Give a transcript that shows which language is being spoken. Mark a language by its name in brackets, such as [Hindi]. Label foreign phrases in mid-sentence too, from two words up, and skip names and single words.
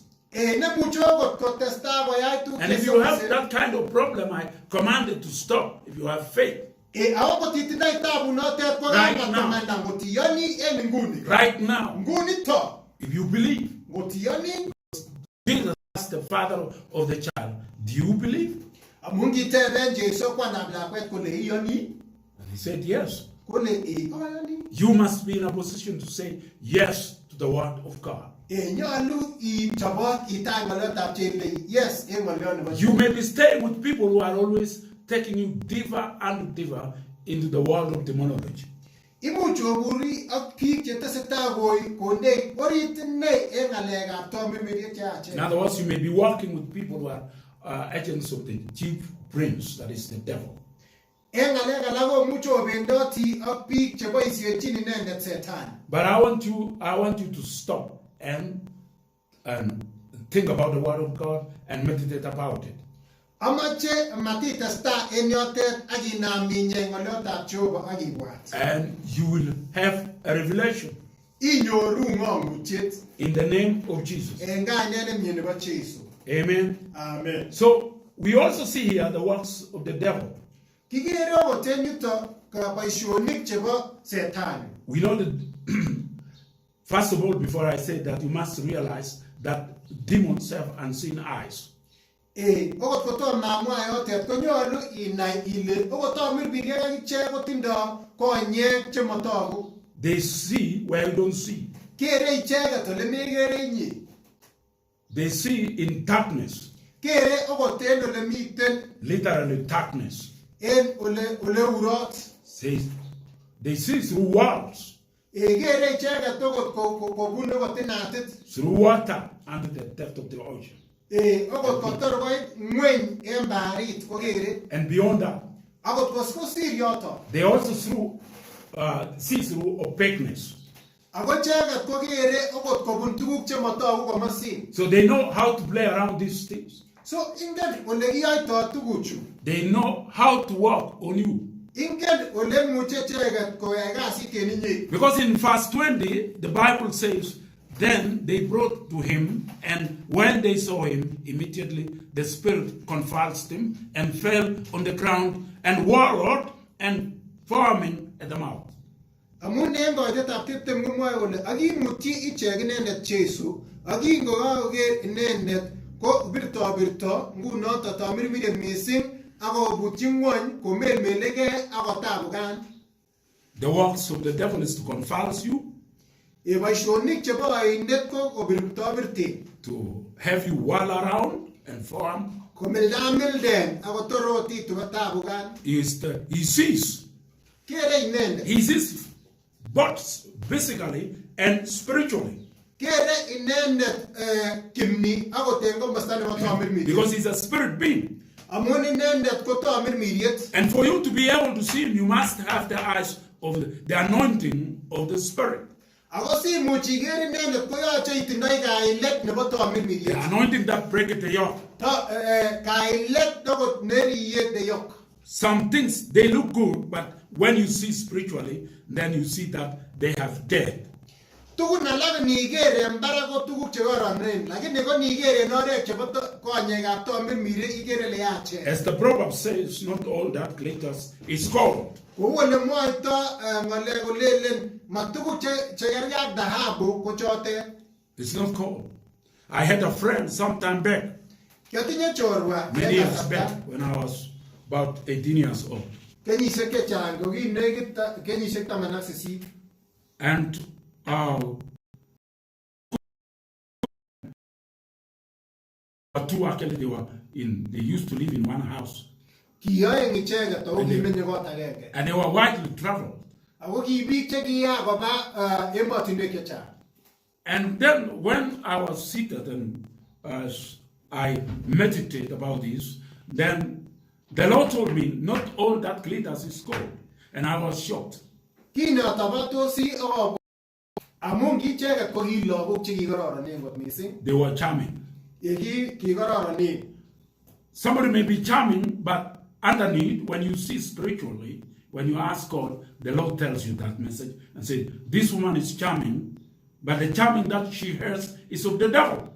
[English] And if you have that kind of problem, I command it to stop if you have faith. Right now, if you believe, Jesus is the father of the child. Do you believe? [Kalenjin] Amun kiteben Jesu kwanab lakwet kole iyoni. [English] And he said, yes. [Kalenjin] Kole ayoni. [English] You must be in a position to say yes to the word of God. [Kalenjin] Nyalu ichobot itay ng'olyotab Jehova yes eng ng'olyo nebo [English] You may be staying with people who are always taking you deeper and deeper into the world of demonology. [Kalenjin] Imuch oburi ak biik chetesetai kondei orit inei eng ng'alekab tomirmiriet cheyachen. [English] In other words, you may be working with people who are agents of the chief prince, that is the devil. [Kalenjin] Eng ng'alek alak komuch obendoti ak biik cheboisiechin inendet setan. [English] But I want you to stop and think about the word of God and meditate about it. [Kalenjin] Amache matitesta en yotet ak inam inye ng'olyotab Jehova ak ibwat. [English] And you will have a revelation. [Kalenjin] Inyoru ng'omutiet [English] In the name of Jesus. [Kalenjin] eng kainet nemie nebo Jesu. [English] Amen. Amen. So we also see here the works of the devil. [Kalenjin] Kikere okot en yuto boisionik chebo setani. [English] We know that, first of all, before I say that, you must realize that demons have unseen eyes. [Kalenjin] Okot kotom namwa yotet konyolu inai ile okot tomirmiriek akichek kotindo konyek chemotogu. [English] They see where you don't see. [Kalenjin] Kere icheket ole mekere inye. [English] They see in darkness, [Kalenjin] Kere okot en ole miten [English] literally darkness. [Kalenjin] en ole urot. [English] They see through walls, [Kalenjin] Kere icheket okot kobun okot inatit. [English] through water, under the depth of the ocean. [Kalenjin] Okot kotor koit ng'weny en baharit kokere. [English] And beyond that, [Kalenjin] Akot kosir yoto. [English] they also see through opaqueness. [Kalenjin] Ako icheket kokere okot kobun tuguk chemotogu komosin. [English] So they know how to play around these things. [Kalenjin] So ingen ole kiyoito tuguchu. [English] They know how to work on you. [Kalenjin] Ingen ole muche icheket koyai kasit en inye. [English] Because in verse 20, the Bible says, then they brought to him, and when they saw him, immediately the spirit convulsed him and fell on the ground and wallowed and foaming at the mouth. [Kalenjin] Amun en koitetab tiptem komwoe kole akimutyi ichek inendet Jesu, akingokakoker inendet ko birto ngunoto tomirmiriet mising akobutyi ng'wony komelmelegei akotabukan. [English] The works of the devil is to convulse you, [Kalenjin] Boisionik chebo oindet ko kobirtobirte, [English] to have you whirl around and foam. [Kalenjin] komildamilden akotorotitu kotabukan. [English] He sees. [Kalenjin] Kere inendet. [English] He sees both physically and spiritually. [Kalenjin] Kere inendet kimni akot en komosta nebo tomirmiriet. [English] Because he's a spirit being. [Kalenjin] Amun inendet ko tomirmiriet. [English] And for you to be able to see him, you must have the eyes of the anointing of the spirit. [Kalenjin] Ako simuch iker inendet koyoche itindoi kailet nebo [English] The [Kalenjin] tomirmiriet. [English] anointing that breaketh the yoke. [Kalenjin] Kailet okot neriye [English] the yoke. Some things, they look good, but when you see spiritually, then you see that they have death. [Kalenjin] Tugun alak niker en barak ko tuguk chekororonen, lakini ko niker en oret chebo konyekab tomirmiriet ikere ile yachen. [English] As the proverb says, not all that glitters is gold. [Kalenjin] Kou ole mwoito ng'alek kolelen matuguk chekergei ak dhahabu ko chotet. [English] It's not gold. I had a friend some time back, [Kalenjin] Kiotinye chorwa [English] many years back, when I was about 18 years old. [Kalenjin] kenyisiek chechang ko kinekit kenyisiek 18. [English] And two actually they used to live in one house. [Kalenjin] Kiyoeng icheket ako kimenye kot agenge. [English] And they were widely traveled. [Kalenjin] Ako ki biik chekiya koba emotinwek chechang. [English] And then when I was seated and I meditated about this, then the Lord told me, not all that glitters is gold. And I was shocked. [Kalenjin] Kinatobatosi amun kiicheket ko ki lagok chekikororonen kot mising. [English] They were charming. [Kalenjin] Kikororonen. [English] Somebody may be charming, but underneath, when you see spiritually, when you ask God, the Lord tells you that message and says, this woman is charming, but the charming that she has is of the devil.